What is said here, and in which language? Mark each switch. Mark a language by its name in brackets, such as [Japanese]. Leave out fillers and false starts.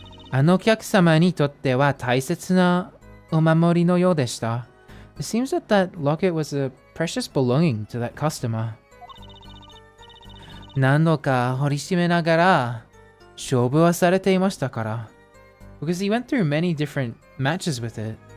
[Japanese] あのお客様にとっては大切なお守りのようでした. [English] It seems that that locket was a precious belonging to that customer. [Japanese] 何度か掘りしめながら勝負はされていましたから. [English] Because he went through many different matches with it.